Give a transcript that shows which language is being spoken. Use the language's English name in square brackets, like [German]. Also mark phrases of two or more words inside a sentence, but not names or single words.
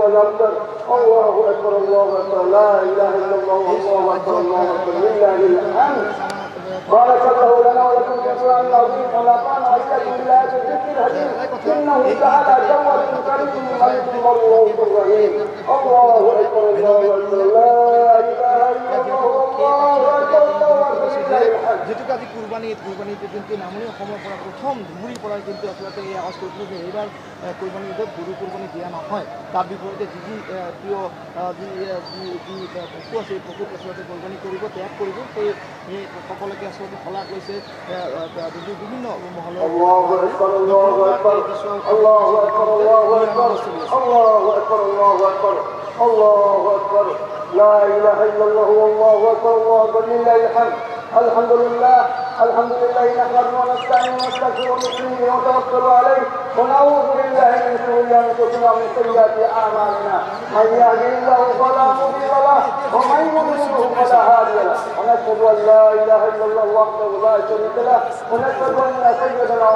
[Arabic] الأبتر الله أكبر الله أكبر لا إله إلا الله والله أكبر الله أكبر لله الحمد بارك الله لنا ولكم في القرآن العظيم ونفعنا وإياكم بالآيات والذكر الحكيم إنه تعالى جواد كريم ملك مرؤوف رحيم الله أكبر الله أكبر لا إله إلا الله والله أكبر الله أكبر لله الحمد [Assamese] যেহেতু আজি কুৰবানীতে কিন্তু নামনি অসমৰ পৰা প্ৰথম ধুবুৰীৰ পৰাই কিন্তু আচলতে এই আৱাজ কৰিছিলোঁ যে এইবাৰ কুৰবানী ঈদত গৰু কুৰবানী দিয়া নহয় তাৰ বিপৰীতে যি প্ৰিয় যি পশু আছে এই পশুক আচলতে কুৰবানী কৰিব ত্যাগ কৰিব সেই সকলোকে আচলতে সলাহ কৰিছে বিভিন্ন মহলৰ [Arabic] الله أكبر الله أكبر الله أكبر الله أكبر الله أكبر الله أكبر الله أكبر لا إله إلا الله والله أكبر الله أكبر لله الحمد الحمد لله الحمد لله نحمده ونستعين ونستغفر ونؤمن ونتوكل عليه ونعوذ بالله من شرور انفسنا ومن سيئات اعمالنا من يهده الله فلا مضل له ومن يضلله فلا هادي له ونشهد ان لا اله الا الله وحده لا شريك له ونشهد ان سيدنا